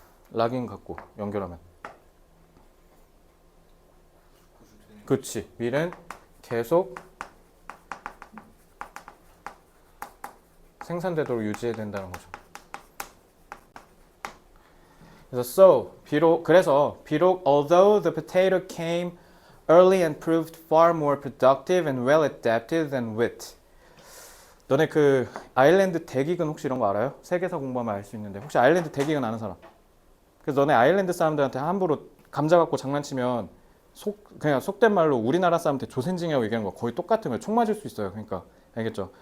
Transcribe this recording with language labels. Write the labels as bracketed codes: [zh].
[ko] 락인 갖고 연결하면. 그렇지. 밀은 계속 생산되도록 유지해야 된다는 거죠. 그래서 비록 [en] although the potato came early and proved far more productive and well adapted than wheat. [ko] 너네 그 아일랜드 대기근 혹시 이런 거 알아요? 세계사 공부하면 알 수 있는데 혹시 아일랜드 대기근 아는 사람? 그래서 너네 아일랜드 사람들한테 함부로 감자 갖고 장난치면 그냥 속된 말로 우리나라 사람한테 조센징이라고 얘기하는 거 거의 똑같은 거예요. 총 맞을 수 있어요. 그러니까 알겠죠?